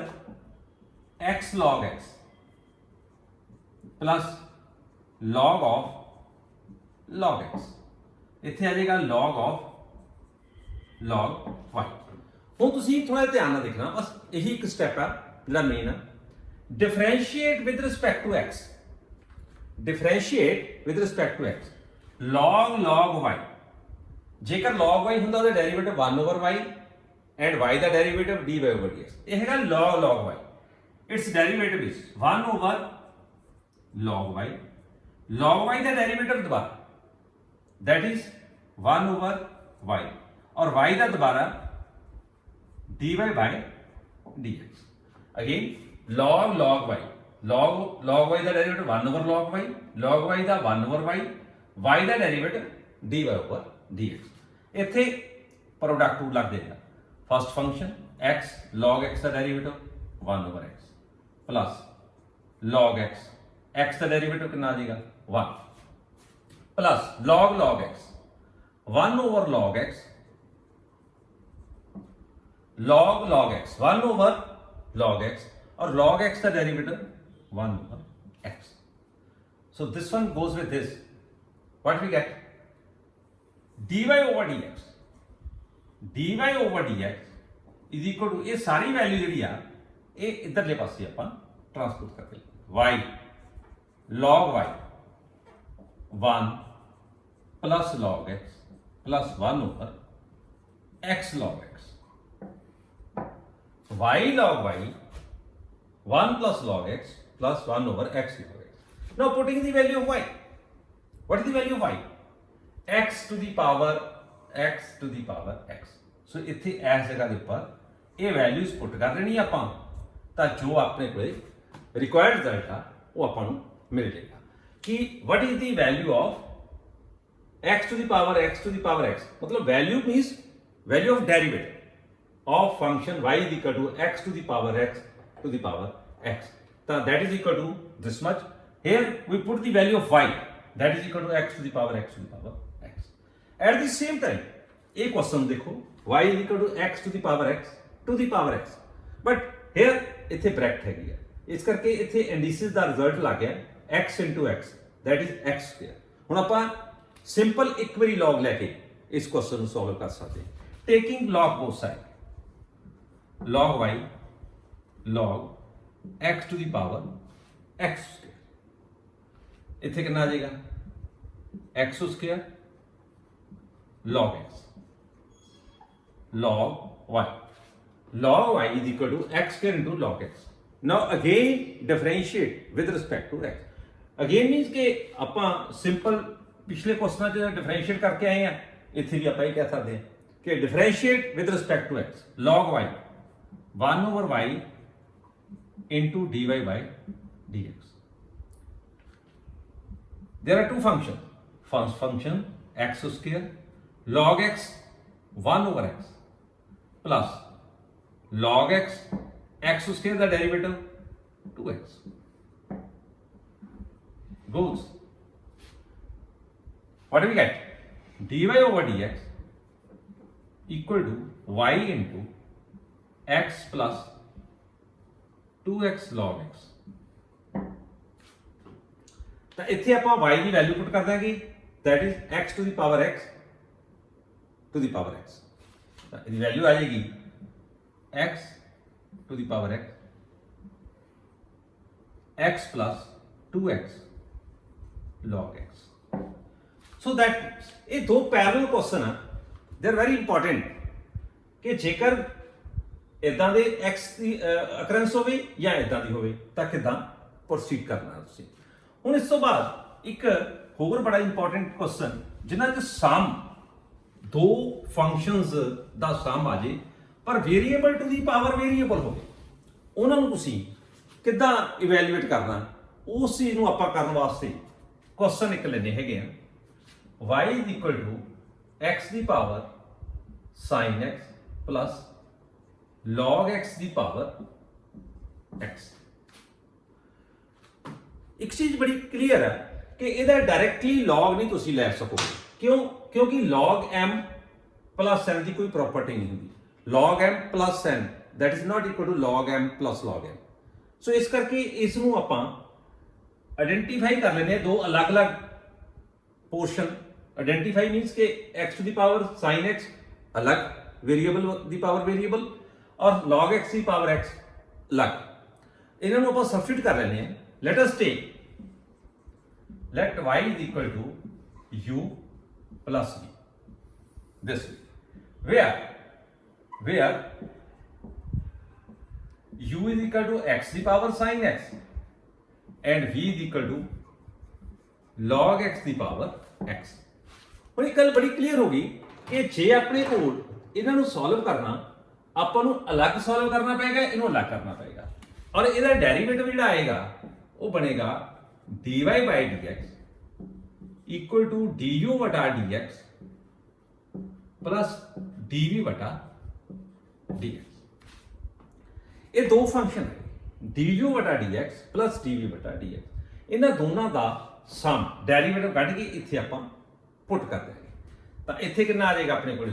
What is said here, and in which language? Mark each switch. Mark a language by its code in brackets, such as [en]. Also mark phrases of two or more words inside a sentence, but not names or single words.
[en] x log x plus log of log x, [pa] ਇੱਥੇ ਆ ਜਾਏਗਾ [en] log of log y। [pa] ਹੁਣ ਤੁਸੀਂ ਥੋੜਾ ਧਿਆਨ ਨਾਲ ਦੇਖਣਾ, ਬਸ ਇਹੀ ਇੱਕ ਸਟੈਪ ਹੈ ਜਿਹੜਾ ਮੇਨ ਹੈ। [en] differentiate with respect to x, differentiate with respect to x log y। [pa] ਜੇਕਰ log y ਹੁੰਦਾ ਉਹਦਾ ਡੈਰੀਵੇਟਿਵ [en] 1 over y and y [pa] ਦਾ ਡੈਰੀਵੇਟਿਵ [en] dy over dx। [pa] ਇਹ ਹੈਗਾ log y, [en] its derivative is 1 over log y [pa] ਦਾ ਡੈਰੀਵੇਟਿਵ ਦੁਬਾਰਾ [en] that is 1 over y और y [pa] ਦਾ ਦੁਬਾਰਾ [en] dy by dx। again log y log y ਦਾ ਡੈਰੀਵੇਟਿਵ 1 over log y ਦਾ 1 over y ਦਾ ਡੈਰੀਵੇਟਿਵ dy over dx। [pa] ਇੱਥੇ [en] product rule [pa] ਲੱਗ ਜਾਏਗਾ। [en] first function x log x [pa] ਦਾ ਡੈਰੀਵੇਟਿਵ [en] 1 over x plus log x [pa] ਦਾ ਡੈਰੀਵੇਟਿਵ ਕਿੰਨਾ ਆ ਜਾਏਗਾ [en] 1 plus log x 1 over log x log x 1 over log x [pa] log x 1 over log x और log x का [en] derivative 1 over x। So this one goes with this, what we get dy over dx is equal to [hi] ये सारी वैल्यू जी आ ये इधरले पासे अपन ट्रांसपोज करते [en] y log y 1 plus log x plus 1 over x log x, y log y, 1 plus log x plus 1 over x log x. Now putting the value of y. What is the value of y? x to the power x to the power x. So [pa] ਇੱਥੇ ਇਸ ਜਗ੍ਹਾ ਦੇ ਉੱਪਰ ਇਹ ਵੈਲਿਊਜ਼ ਪੁੱਟ ਕਰ ਦੇਣੀ ਆਪਾਂ ਤਾਂ ਜੋ ਆਪਣੇ ਕੋਲੇ [en] required result [pa] ਆ ਉਹ ਆਪਾਂ ਨੂੰ ਮਿਲ ਜਾਏਗਾ ਕਿ [en] what is the value of x to the power x to the power x, मतलब value means value of derivative of function y is equal to x to the power x to the power x. So that is equal to this much. Here we put the value of y, that is equal to x to the power x to the power x. At the same time, a question देखो y is equal to x to the power x to the power x. But here [pa] ਇੱਥੇ ਬ੍ਰੈਕੇਟ ਹੈਗੀ ਹੈ, ਇਸ ਕਰਕੇ ਇੱਥੇ ਇੰਡਿਸੇਸ ਦਾ ਰਿਜ਼ਲਟ ਲੱਗ ਗਿਆ [en] x into x, that is x square. [pa] ਹੁਣ ਆਪਾਂ ਸਿੰਪਲ ਇੱਕ ਵਾਰੀ log ਲੈ ਕੇ ਇਸ ਕੁਐਸਚਨ ਨੂੰ ਸੋਲਵ ਕਰ ਸਕਦੇ ਹਾਂ [en] taking log both side, log y log x to the power x square. [pa] ਇੱਥੇ ਕਿੰਨਾ ਆ ਜਾਏਗਾ [en] x square log x log y. Log y is equal to x square into log x. Now again differentiate with respect to x. Again means [hi] कि ਆਪਾਂ simple पिछले क्वेश्चन च डिफरेंशिएट करके आए हैं, इत्थे भी आप ये कह सकते हैं कि [en] differentiate with respect to x. log y 1 over y into dy by dx. There are two functions. First function x square log x 1 over x plus log x square the derivative 2x goes. What do we get? dy over dx equal to y into x plus 2x log x. [pa] ਤਾਂ ਇੱਥੇ ਆਪਾਂ y ਦੀ ਵੈਲਿਊ ਪੁੱਟ ਕਰ ਦਾਂਗੇ, [en] that is x to the power x to the power x. [pa] ਤਾਂ ਇਹਦੀ ਵੈਲਿਊ ਆ ਜਾਏਗੀ [en] x to the power x x plus 2x log x. So that [pa] ਇਹ ਦੋ ਪੈਰਲਲ ਕੁਐਸਚਨ ਆ, [en] they are very important [pa] ਕਿ ਜੇਕਰ ਇਦਾਂ ਦੇ x ਦੀ ਅਕਰੈਂਸ ਹੋਵੇ ਜਾਂ ਇਦਾਂ ਦੀ ਹੋਵੇ ਤਾਂ ਕਿਦਾਂ ਪ੍ਰੋਸੀਡ ਕਰਨਾ ਤੁਸੀਂ। ਹੁਣ ਇਸ ਤੋਂ ਬਾਅਦ ਇੱਕ ਹੋਰ ਬੜਾ ਇੰਪੋਰਟੈਂਟ ਕੁਐਸਚਨ ਜਿਨ੍ਹਾਂ 'ਚ ਸਮ ਦੋ ਫੰਕਸ਼ਨਸ ਦਾ ਸਮ ਆ ਜੇ ਪਰ ਵੇਰੀਏਬਲ ਟੂ ਦੀ ਪਾਵਰ ਵੇਰੀਏਬਲ ਹੋਵੇ, ਉਹਨਾਂ ਨੂੰ ਤੁਸੀਂ ਕਿੱਦਾਂ ਇਵੈਲੂਏਟ ਕਰਨਾ, ਉਸ ਚੀਜ਼ ਨੂੰ ਆਪਾਂ ਕਰਨ ਵਾਸਤੇ ਕੁਐਸਚਨ ਇੱਕ ਲੈਣੇ ਹੈਗੇ ਆ [en] y is equal to x [pa] ਦੀ ਪਾਵਰ [en] sin x plus log x [pa] ਦੀ ਪਾਵਰ x. ਇੱਕ ਚੀਜ਼ ਬੜੀ ਕਲੀਅਰ ਹੈ ਕਿ ਇਹਦਾ ਡਾਇਰੈਕਟਲੀ log ਨਹੀਂ ਤੁਸੀਂ ਲੈ ਸਕੋਗੇ, ਕਿਉਂ? ਕਿਉਂਕਿ [en] log m plus n [pa] ਦੀ ਕੋਈ ਪ੍ਰੋਪਰਟੀ ਨਹੀਂ ਹੁੰਦੀ. [en] log m plus n that is not equal to log m plus log m. [pa] ਸੋ ਇਸ ਕਰਕੇ ਇਸ ਨੂੰ ਆਪਾਂ ਆਇਡੈਂਟੀਫਾਈ ਕਰ ਲੈਂਦੇ ਹਾਂ ਦੋ ਅਲੱਗ-ਅਲੱਗ पोर्शन. [en] identify means [hi] के [en] x to the power sin x [hi] अलग वेरिएबल दी पावर वेरिएबल और [en] log x [hi] की पावर x अलग. इन्हों को आप सब्स्टिट्यूट कर लेने हैं. [en] let us take let y is equal to u plus v this way, where u is equal to x the power sin x and v is equal to log x ਦੀ ਪਾਵਰ x. [pa] ਹੁਣ ਇਹ ਗੱਲ ਬੜੀ ਕਲੀਅਰ ਹੋ ਗਈ ਕਿ ਜੇ ਆਪਣੇ ਕੋਲ ਇਹਨਾਂ ਨੂੰ ਸੋਲਵ ਕਰਨਾ ਆਪਾਂ ਨੂੰ ਅਲੱਗ ਸੋਲਵ ਕਰਨਾ ਪਏਗਾ, ਇਹਨੂੰ ਅਲੱਗ ਕਰਨਾ ਪਏਗਾ ਔਰ ਇਹਦਾ ਡੈਰੀਵੇਟਿਵ ਜਿਹੜਾ ਆਏਗਾ ਉਹ ਬਣੇਗਾ [en] dy by dx equal to du [pa] ਵਟਾ [en] dx plus dv [pa] ਵਟਾ dx. ਇਹ ਦੋ ਫੰਕਸ਼ਨ ਹੈ du ਵਟਾ [en] dx plus dv [pa] ਵਟਾ dx. ਇਹਨਾਂ ਦੋਨਾਂ ਦਾ ਸਮ ਡੈਰੀਵੇਟਿਵ ਕੱਢ ਕੇ ਇੱਥੇ ਆਪਾਂ ਪੁੱਟ ਕਰ ਦਿਆਂਗੇ ਤਾਂ ਇੱਥੇ ਕਿੰਨਾ ਆ ਜਾਏਗਾ ਆਪਣੇ ਕੋਲ।